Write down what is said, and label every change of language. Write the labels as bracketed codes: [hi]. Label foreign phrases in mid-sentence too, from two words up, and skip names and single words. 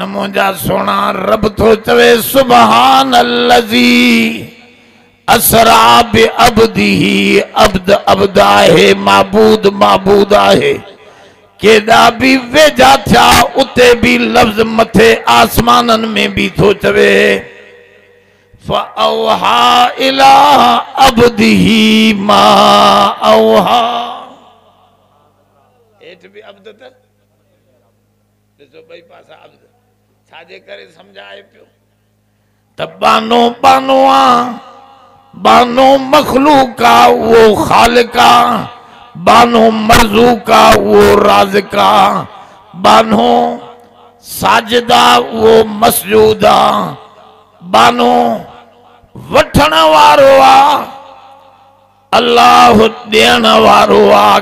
[sd] मुंहिंजा सोना रब थो चवे [ar] سبحان الذي أسرى بعبده. [sd] अब्द अब्द आहे, माबूद माबूद आहे। केॾा बि वेझा थिया उते बि लफ़्ज़ मथे आसमाननि में बि थो चवे [ar] فأوحى إلى عبده ما أوحى. [sd] हेठि बि अब्द त ॾिसो ॿई पासा अब्द। छाजे करे सम्झाए पियो त बानो बानो आहे, बानो मखलूका वो खालिका, बानो मरज़ूका वो राज़िका, बानो साजिदा वो मसजूदा, बानो वठण वारो आहे, अल्लाह ॾियण वारो आहे।